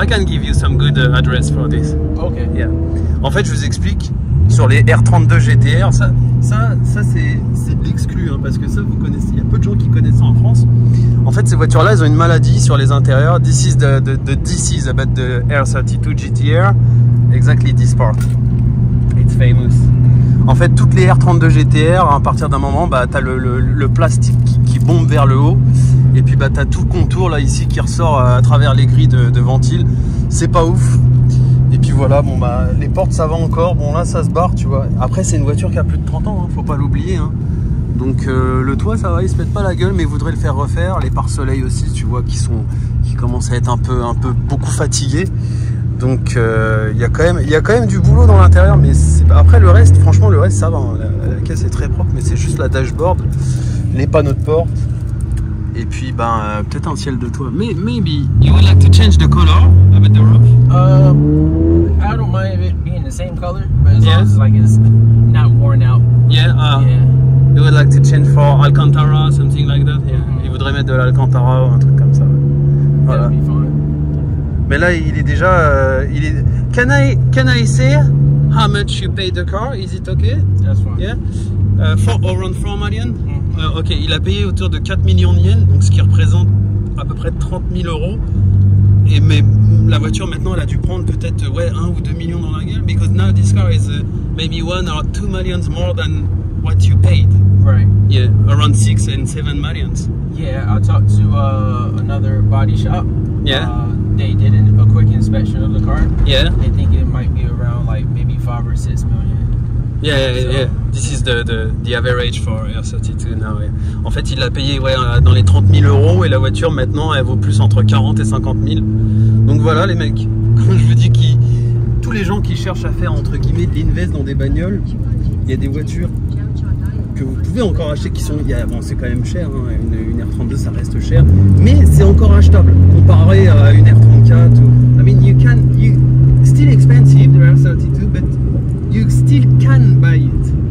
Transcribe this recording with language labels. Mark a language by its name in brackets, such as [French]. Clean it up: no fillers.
[English] I can give you some good address for this. Okay. Yeah. [French] En fait, je vous explique, sur les R32 GTR, ça c'est de l'exclu, hein, parce que ça, vous connaissez, il y a peu de gens qui connaissent ça en France. En fait, ces voitures-là, elles ont une maladie sur les intérieurs. [English] This is about the R32 GTR, exactly this part. It's famous. [French] En fait, toutes les R32 GTR, à partir d'un moment, bah, tu as le plastique qui bombe vers le haut. Et puis, bah, tu as tout le contour là ici qui ressort à travers les grilles de ventile. C'est pas ouf. Et puis voilà, bon, bah, les portes, ça va encore. Bon, là, ça se barre, tu vois. Après, c'est une voiture qui a plus de 30 ans, hein, faut pas l'oublier. Hein. Donc, le toit, ça va, il se pète pas la gueule, mais il voudrait le faire refaire. Les pare-soleil aussi, tu vois, qui commencent à être un peu beaucoup fatigués. Donc il y a quand même du boulot dans l'intérieur, mais après le reste, franchement le reste ça va, hein. La caisse est très propre, mais c'est juste la dashboard, les panneaux de porte, et puis peut-être un ciel de toit. [English] Maybe you would like to change the color of the roof? I don't mind it being the same color, but as long as like it's not worn out. Yeah. You would like to change for Alcantara, something like that? Yeah. [French] Il voudrait mettre de l'Alcantara ou un truc comme ça. Voilà. [English] That'd be fine. [French] Mais là, il est déjà. [English] Can I say how much you pay the car? Is it okay? That's fine. Yeah. Around 4 million. [French] Ok, il a payé autour de 4 millions de yens, donc ce qui représente à peu près 30 000 euros. Mais la voiture maintenant, elle a dû prendre peut-être 1 ou 2 millions dans la gueule, [English] because now this car is maybe 1 or 2 millions more than what you paid. Right. Yeah, around 6 and 7 millions. Yeah, I talked to another body shop. Yeah. They did a quick inspection of the car. Yeah. They think it might be around like maybe 5 or 6 million. Yeah. This is the average for R32 now. Yeah. [French] En fait, il l'a payé dans les 30 000 euros et la voiture maintenant elle vaut plus entre 40 et 50 000. Donc voilà les mecs, comme je vous dis, tous les gens qui cherchent à faire entre guillemets de l'invest dans des bagnoles, il y a des voitures que vous pouvez encore acheter qui sont, bon, c'est quand même cher, hein, une R32 ça reste cher, mais c'est encore achetable comparé à une R34 ou, [English] I mean you still expensive the R32 but you still can buy it,